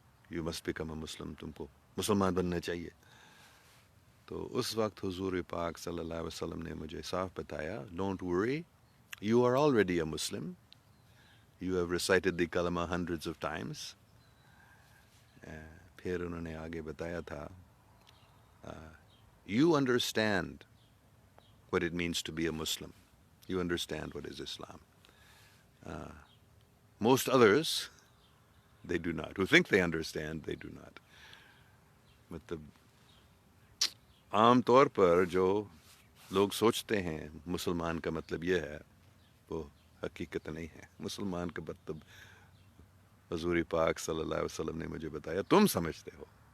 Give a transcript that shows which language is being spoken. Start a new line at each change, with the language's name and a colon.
English: you must become a Muslim,
Urdu: تم کو مسلمان بننا چاہیے۔ تو اس وقت حضور پاک صلی اللہ علیہ وسلم نے مجھے صاف بتایا،
English: Don't worry, you are already a Muslim, you have recited the kalma hundreds of times.
Urdu: پھر انہوں نے آگے بتایا تھا،
English: You understand what it means to be a Muslim. You understand what is Islam. Most others, they do not. Who think they understand, they do not.
Urdu: مطلب عام طور پر جو لوگ سوچتے ہیں مسلمان کا مطلب یہ ہے، وہ حقیقت نہیں ہے۔ مسلمان کا مطلب حضور پاک صلی اللہ علیہ وسلم نے مجھے بتایا، تم سمجھتے ہو۔